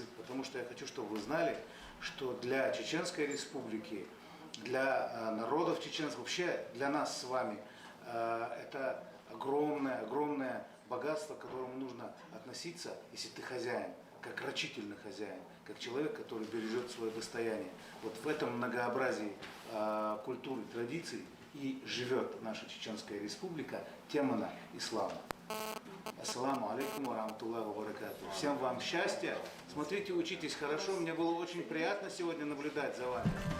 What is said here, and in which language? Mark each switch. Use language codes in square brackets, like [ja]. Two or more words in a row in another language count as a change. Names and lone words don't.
[ru] Потому что я хочу, чтобы вы знали, что для Чеченской Республики, для народов чеченцев, вообще для нас с вами, это огромное богатство, к которому нужно относиться, если ты хозяин, как рачительный хозяин, как человек, который бережет свое достояние. Вот в этом многообразии культуры, традиций и живет наша Чеченская Республика, темана ислама. [ar] السلام عليكم ورحمة الله وبركاته. [ru] Всем вам счастья. Смотрите, учитесь хорошо. Мне было очень приятно сегодня наблюдать за вами.